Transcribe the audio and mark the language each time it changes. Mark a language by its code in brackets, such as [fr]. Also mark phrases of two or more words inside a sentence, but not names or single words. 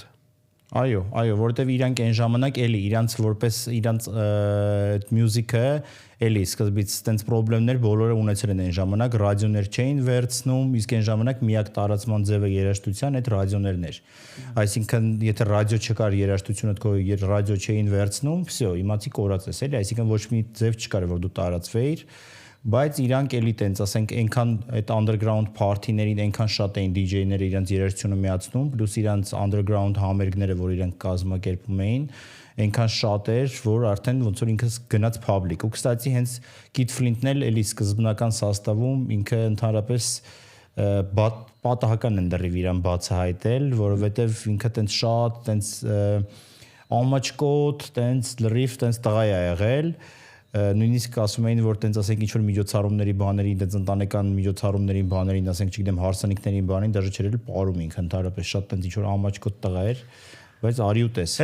[hy] Այո, որովհետև իրանք այն ժամանակ էլի իրանց որպես իրանց մյուզիկը էլի սկզբից տենց խնդիրներ բոլորը ունեցել են այն ժամանակ, ռադիոներ չէին վերցնում, իսկ այն ժամանակ միակ տարածման ձևը երաժշտության այդ ռադիոներն էր։ Այսինքն, եթե ռադիո չկար, երաժշտությունը քո ռադիո չէին վերցնում, վсё, իմացի կորած ես էլի, այսինքն ոչ մի ձև չկար, որ դու տարածվեիր, բայց իրանք էլի տենց ասենք այնքան այդ [en] underground party- [hy] ներին այնքան շատ էին DJ-ները իրանց երաժշտությունը միացնում, պլյուս իրանց underground համերգները, որ իրանք կազմակերպում էին, այնքան շատ էր, որ արդեն ոնց որ ինքը գնաց public։ Ու կստացի հենց Kid Flint-ն էլ էլի սկզբնական սաստավում ինքը ընդհանրապես պատահական են դեռ իրան բացահայտել, որովհետև ինքը տենց շատ տենց ամաչկոտ, տենց լրիվ, տենց տղա է եղել, նույնիսկ ասում էին, որ տենց ասենք ինչ որ միջոցառումների բաներին, տենց ընտանեկան միջոցառումներին բաներին, ասենք չգիտեմ հարսանիքներին բանին, դաժե չէր էլ պարում ինքը ընդհանրապես շատ տենց ինչ որ ամաչկոտ տղա էր, բայց արի ու տես։